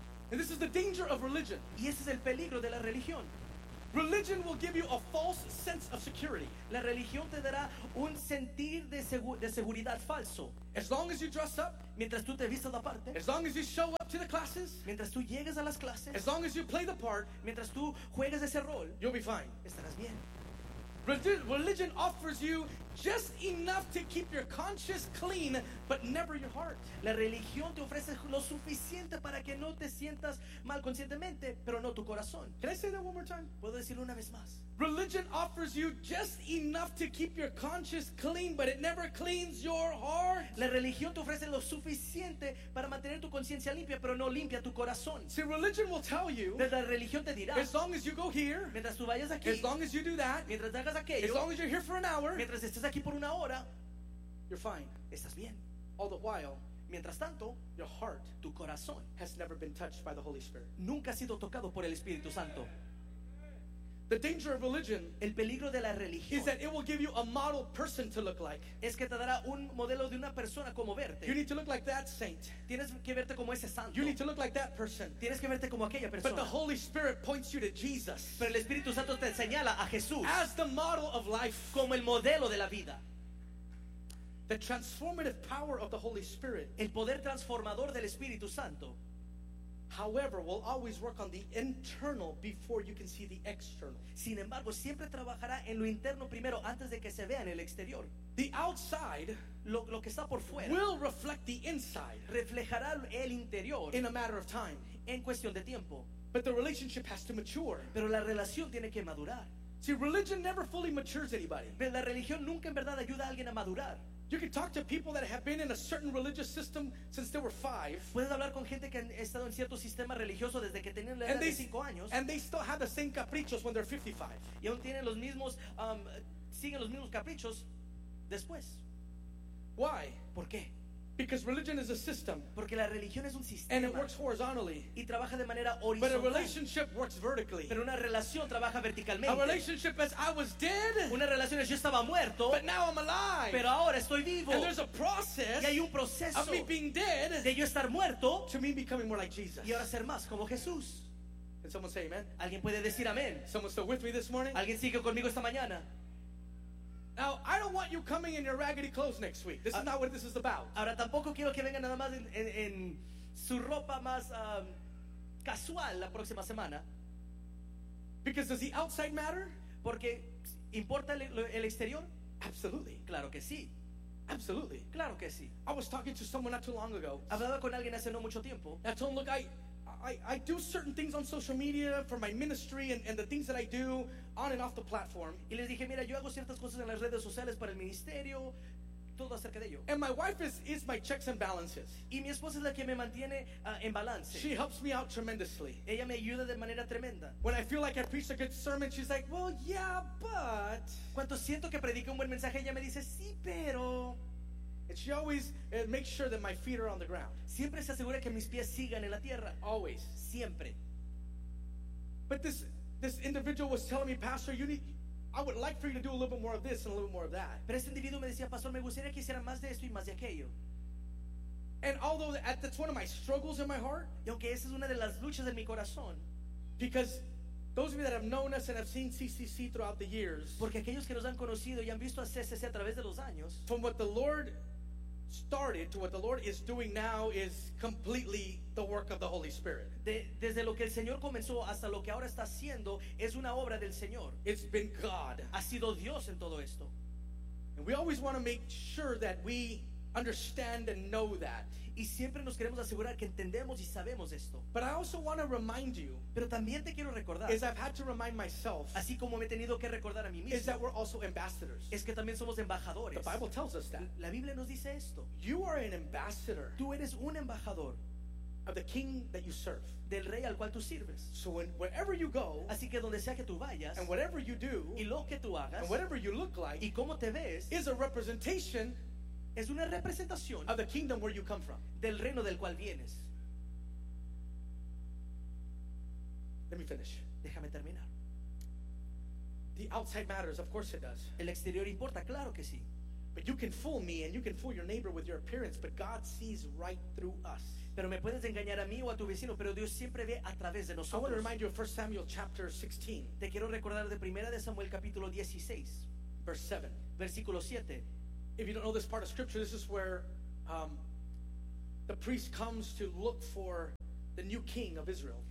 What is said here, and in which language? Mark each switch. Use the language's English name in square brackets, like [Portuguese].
[English] And this is the danger of religion. [Spanish] Y ese es el peligro de la religión. [English] Religion will give you a false sense of security. [Spanish] La religión te dará un sentir de seguridad falso. [English] As long as you dress up, [Spanish] mientras tú te vistas la parte. [English] As long as you show up to the classes, [Spanish] mientras tú llegas a las clases. [English] As long as you play the part, [Spanish] mientras tú juegas ese rol. [English] You'll be fine. [Spanish] Estarás bien. [English] Religion offers you just enough to keep your conscience clean, but never your heart. [Spanish] La religión te ofrece lo suficiente para que no te sientas mal conscientemente, pero no tu corazón. [English] Can I say that one more time? [Spanish] Puedo decirlo una vez más. [English] Religion offers you just enough to keep your conscience clean, but it never cleans your heart. [Spanish] La religión te ofrece lo suficiente para mantener tu conciencia limpia, pero no limpia tu corazón. [English] See, religion will tell you. [Spanish] La religión te dirá. [English] As long as you go here. [Spanish] Mientras tú vayas aquí. [English] As long as you do that. [Spanish] Mientras hagas aquello. [English] As long as you're here for an hour. [Spanish] Mientras estás aquí por una hora, [English] you're fine. [Spanish] Estás bien. [English] All the while, [Spanish] mientras tanto, [English] your heart, [Spanish] tu corazón, [English] has never been touched by the Holy Spirit. [Spanish] Nunca ha sido tocado por el Espíritu Santo. [English] The danger of religion, [Spanish] el peligro de la religión, [English] is that it will give you a model person to look like. [Spanish] Es que te dará un modelo de una persona como verte. [English] You need to look like that saint. [Spanish] Tienes que verte como ese santo. [English] You need to look like that person. [Spanish] Tienes que verte como aquella persona. [English] But the Holy Spirit points you to Jesus. [Spanish] Pero el Espíritu Santo te señala a Jesús. [English] As the model of life, [Spanish] como el modelo de la vida. [English] The transformative power of the Holy Spirit, [Spanish] el poder transformador del Espíritu Santo. [English] However, will always work on the internal before you can see the external. [Spanish] Sin embargo, siempre trabajará en lo interno primero antes de que se vea en el exterior. [English] The outside, [Spanish] lo que está por fuera, [English] will reflect the inside. [Spanish] Reflejará el interior. [English] In a matter of time, [Spanish] en cuestión de tiempo. [English] But the relationship has to mature. [Spanish] Pero la relación tiene que madurar. [English] See, religion never fully matures anybody. [Spanish] Pero la religión nunca en verdad ayuda a alguien a madurar. [English] You can talk to people that have been in a certain religious system since they were five. [Spanish] Puedes hablar con gente que han estado en cierto sistema religioso desde que tenían la edad de 5 años. [English] And they still have the same caprichos when they're 55. [Spanish] Y aún tienen los mismos siguen los mismos caprichos después. [English] Why? [Spanish] ¿Por qué? [English] Because religion is a system. [Spanish] Porque la religión es un sistema. [English] And it works horizontally. [Spanish] Y trabaja de manera horizontal. [English] But a relationship works vertically. [Spanish] Pero una relación trabaja verticalmente. [English] A relationship is I was dead. [Spanish] Una relación es yo estaba muerto. [English] But now I'm alive. [Spanish] Pero ahora estoy vivo. [English] And there's a process. [Spanish] Y hay un proceso. [English] Of me being dead. [Spanish] De yo estar muerto. [English] To me becoming more like Jesus. [Spanish] Y ahora ser más como Jesús. [English] Can someone say amen? [Spanish] ¿Alguien puede decir amén? [English] Someone still with me this morning? [Spanish] ¿Alguien sigue conmigo esta mañana? [English] Now, I don't want you coming in your raggedy clothes next week. This is not what this is about. [Spanish] Ahora tampoco quiero que vengan nada más en su ropa más casual la próxima semana. [English] Because does the outside matter? [Spanish] Porque importa el exterior? [English] Absolutely. [Spanish] Claro que sí. [English] Absolutely. [Spanish] Claro que sí. [English] I was talking to someone not too long ago. [Spanish] Hablaba con alguien hace no mucho tiempo. [English] I told him, look, I do certain things on social media for my ministry and the things that I do on and off the platform. [Spanish] Y les dije, mira, yo hago ciertas cosas en las redes sociales para el ministerio, todo acerca de ello. [English] And my wife is my checks and balances. [Spanish] Y mi esposa es la que me mantiene en balance. [English] She helps me out tremendously. [Spanish] Ella me ayuda de manera tremenda. [English] When I feel like I preach a good sermon, she's like, well, yeah, but. [Spanish] Cuando siento que predique un buen mensaje, ella me dice, sí, pero. [English] And she always makes sure that my feet are on the ground. [Spanish] Siempre se asegura que mis pies sigan en la tierra. [English] Always. [Spanish] Siempre. [English] But this individual was telling me, Pastor, I would like for you to do a little bit more of this and a little bit more of that. [Spanish] Pero este individuo me decía, Pastor, me gustaría que hiciera más de esto y más de aquello. [English] And although that's one of my struggles in my heart. [Spanish] Y aunque esa es una de las luchas de mi corazón. [English] Because those of you that have known us and have seen CCC throughout the years. [Spanish] Porque aquellos que nos han conocido y han visto a CCC a través de los años. [English] From what the Lord started to what the Lord is doing now is completely the work of the Holy Spirit. [Spanish] Desde lo que el Señor comenzó hasta lo que ahora está haciendo es una obra del Señor. [English] It's been God. [Spanish] Ha sido Dios en todo esto. [English] And we always want to make sure that we understand and know that. [Spanish] Y siempre nos queremos asegurar que entendemos y sabemos esto. [English] But I also want to remind you, [Spanish] pero también te quiero recordar, [English] as I've had to remind myself, [Spanish] así como me he tenido que recordar a mí mismo, [English] is that we're also ambassadors. [Spanish] Es que también somos embajadores. [English] The Bible tells us that. [Spanish] La Biblia nos dice esto. [English] You are an ambassador. [Spanish] Tú eres un embajador. [English] Of the king that you serve. [Spanish] Del rey al cual tú sirves. [English] So when, wherever you go, [Spanish] así que donde sea que tú vayas, [English] and whatever you do, [Spanish] y lo que tú hagas, [English] and whatever you look like, [Spanish] y cómo te ves, [English] is a representation, [Spanish] es una representación, [English] of the kingdom where you come from. [Spanish] Del reino del cual vienes. [English] Let me finish. [Spanish] Déjame terminar. [English] The outside matters, of course it does. [Spanish] El exterior importa, claro que sí. [English] But you can fool me and you can fool your neighbor with your appearance, but God sees right through us. [Spanish] Pero me puedes engañar a mí o a tu vecino, pero Dios siempre ve a través de nosotros. [English] I want to remind you of 1 Samuel chapter 16. [Spanish] Te quiero recordar de 1 de Samuel capítulo 16, [English] verse 7. [Spanish] Versículo 7. [English] If you don't know this part of scripture, this is where the priest comes to look for the new king of Israel.